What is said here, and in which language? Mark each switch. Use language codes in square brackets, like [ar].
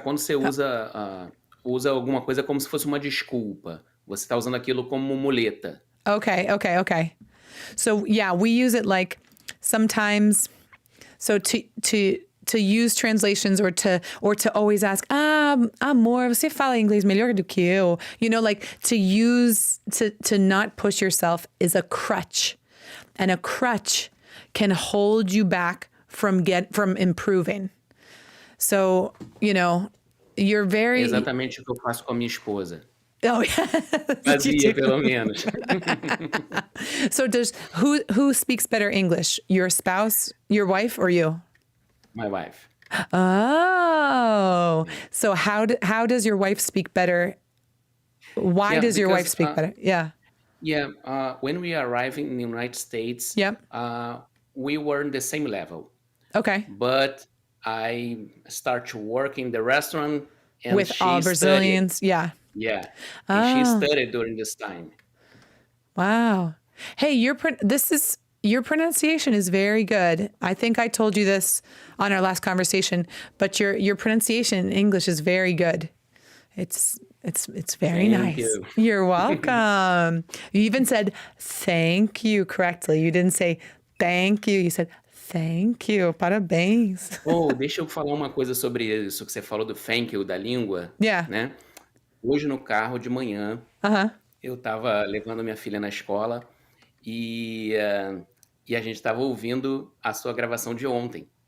[pt] Quando você usa alguma coisa como se fosse uma desculpa, você está usando aquilo como muleta. [en] Okay. So yeah, we use it like sometimes. So to use translations or to always ask, [pt] amor, você fala inglês melhor do que eu. [en] You know, like to use to not push yourself is a crutch, and a crutch can hold you back from improving. So, you know, you're very... [pt] É exatamente o que eu faço com a minha esposa. [en] Oh, yeah. [pt] Fazia, pelo menos. [en] So who speaks better English? Your spouse, your wife, or you? My wife. Oh, so how does your wife speak better? Why does your wife speak better? Yeah. Yeah. When we arrived in the United States, Yep. We were in the same level. Okay. But I start to work in the restaurant and With all Brazilians. Studied. Yeah. Yeah. And she studied during this time. Wow. Hey, your pronunciation is very good. I think I told you this on our last conversation, but your pronunciation in English is very good. It's very Thank nice. you. You're welcome. You even said thank you correctly. You didn't say thank you. You said thank you. [pt] Parabéns. Oh, deixa eu falar uma coisa sobre isso que você falou do thank you da língua. [en] Yeah. [pt] Né? Hoje no carro de manhã, eu estava levando minha filha na escola e a gente estava ouvindo a sua gravação de ontem.